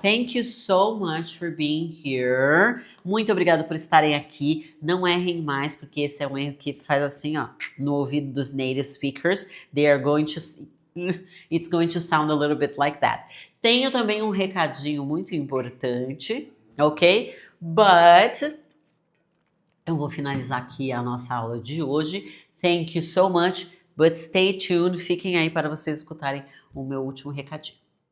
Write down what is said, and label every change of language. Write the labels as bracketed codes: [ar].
[en] Thank you so much for being here. [pt] Muito obrigada por estarem aqui. Não errem mais, porque esse é um erro que faz assim, ó, no ouvido dos native speakers. [en] They are going to... It's going to sound a little bit like that. [pt] Tenho também um recadinho muito importante, ok? [en] But [pt] eu vou finalizar aqui a nossa aula de hoje. [en] Thank you so much, but stay tuned. [pt] Fiquem aí para vocês escutarem o meu último recadinho.